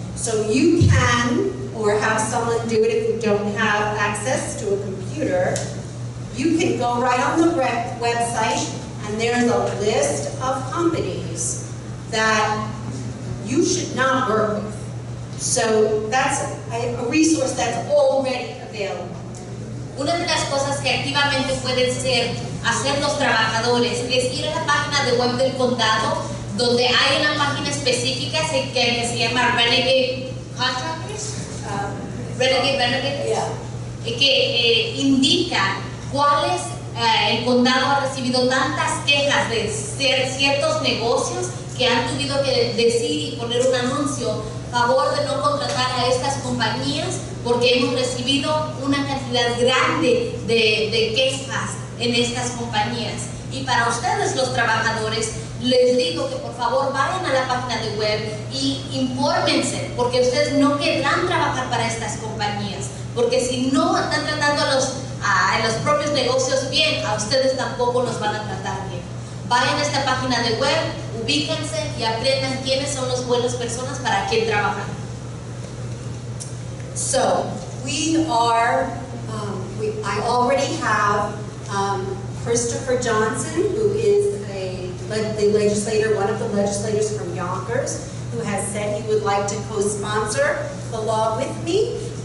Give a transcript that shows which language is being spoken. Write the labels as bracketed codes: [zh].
[en] So you can, or have someone do it if you don't have access to a computer, you can go right on the website, and there's a list of companies that you should not work with. So that's a resource that's already available. [es] Una de las cosas que activamente pueden hacer los trabajadores es ir a la página de web del condado, donde hay una página específica que se llama Renegade Contractors, que indica cuáles el condado ha recibido tantas quejas de ciertos negocios que han tenido que decir y poner un anuncio a favor de no contratar a estas compañías porque hemos recibido una cantidad grande de quejas en estas compañías. Y para ustedes los trabajadores, les digo que por favor vayan a la página de web y infórmense, porque ustedes no querrán trabajar para estas compañías, porque si no están tratando a los propios negocios bien, a ustedes tampoco los van a tratar bien. Vayan a esta página de web, ubíquense y aprendan quiénes son las buenas personas para quien trabajan. [en] So, I already have Christopher Johnson, who is the legislator, one of the legislators from Yonkers, who has said he would like to co-sponsor the law with me.